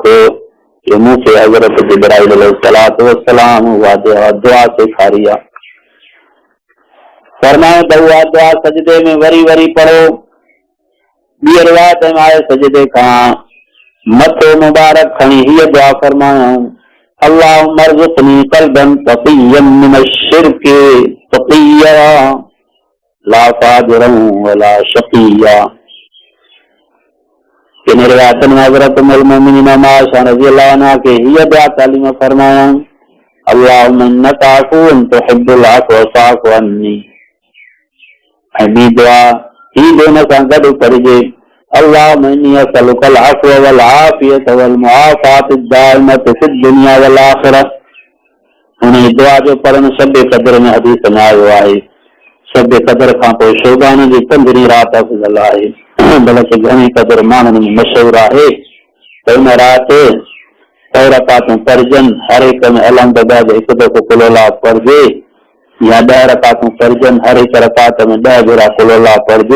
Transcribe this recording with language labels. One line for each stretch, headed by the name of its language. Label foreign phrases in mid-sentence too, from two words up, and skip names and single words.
Sindhi: मूंखे हज़रत जिब्राइल
Arabic: عليه الصلاة والسلام
Sindhi: उहा दुआ सेखारी आहे। फरमायो त उहा दुआ सजदे में वरी वरी पढ़ो। ॿी रिवायत में आहे सजदे खां मथो मुबारक खणी हीअ दुआ फरमायूं,
Arabic: اللهم ارزقني قلبا تقيا من الشرك تقيا لا فاجرا ولا شقيا.
Sindhi: इन रिवायत में हज़रत
Arabic: أم المؤمنين
Sindhi: आयशा
Arabic: رضي الله عنها
Sindhi: के हीअ दुआ तालीम फरमायूं,
Arabic: اللهم إنك عفو تحب العفو فاعف عني.
Sindhi: ऐं ॿी दुआ ही दोनों सां गॾु पढ़िजे,
Arabic: اللهم إني أسألك العفو والعافية والمعافاة الدائمة في الدنيا والآخرة.
Sindhi: हुन दुआ जो पढ़णु शब क़द्र में हदीस में आयो आहे। शब क़द्र खां पोइ शोबान जी 15 राति अफ़ज़ल आहे, बल्कि घणी क़द्र माण्हुनि में मशहूर आहे त हुन राति 100 रकातूं पढ़जनि, हर हिक में अलहमदुलिल्लाह हिकु दफ़ो कुल अल्लाह पढ़जे, या 10 रकातूं पढ़जनि, हर हिक रकात में 10 भेरा कुल अल्लाह पढ़जे।